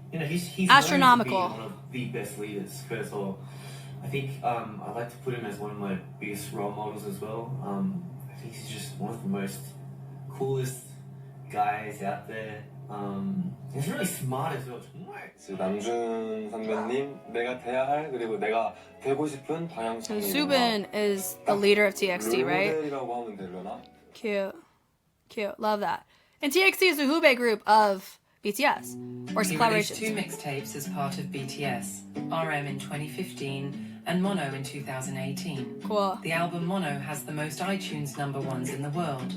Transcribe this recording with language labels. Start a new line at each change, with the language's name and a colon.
English: he's astronomical. One of the best leaders.
Korean: 그래서
English: I think I like to put him as one of my biggest role models as well. I think he's just one of the most coolest guys out there. He's really smart as well.
Korean: 정말. 남준 선배님, 내가 돼야 할 그리고 내가 되고 싶은 방향성이.
English: So Subin is the leader of TXT, right?
Korean: 롤모델이라고 하면 되려나?
English: Cute. Love that. And TXT is the Hubei group of BTS, or He released collaborations. 2 mixtapes as part of BTS, RM in 2015 and Mono in 2018. Cool. The album Mono has the most iTunes #1s in the world.